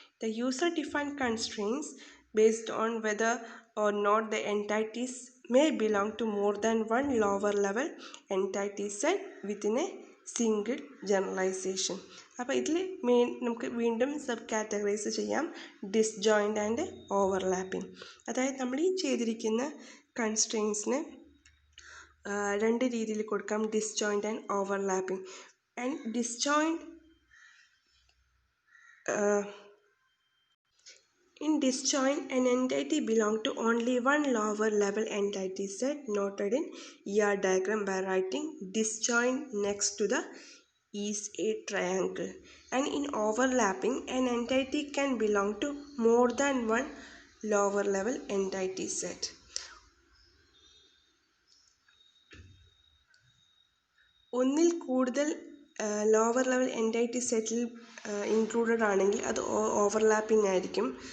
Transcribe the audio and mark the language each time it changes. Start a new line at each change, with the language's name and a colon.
English: The user defined constraints based on whether or not the entities may belong to more than one lower level entity set within a single generalisation.
Malayalam: അപ്പോൾ ഇതിൽ നമുക്ക് വീണ്ടും sub categorise ചെയ്യാം, disjoint and overlapping. അതായത് നമ്മൾ ഈ ചെയ്തിരിക്കുന്ന കൺസ്ട്രെയിൻസിന് 2 രീതിയിൽ കൊടുക്കാം, disjoint and overlapping.
English: And disjoint in disjoint, an entity belong to only one lower level entity set noted in ER diagram by writing disjoint next to the is a triangle. And in overlapping, an entity can belong to more than one lower level entity set.
Malayalam: ഒന്നിൽ കൂടുതൽ lower level എൻറ്റൈറ്റി സെറ്റിൽ included ആണെങ്കിൽ അത് overlapping ആയിരിക്കും.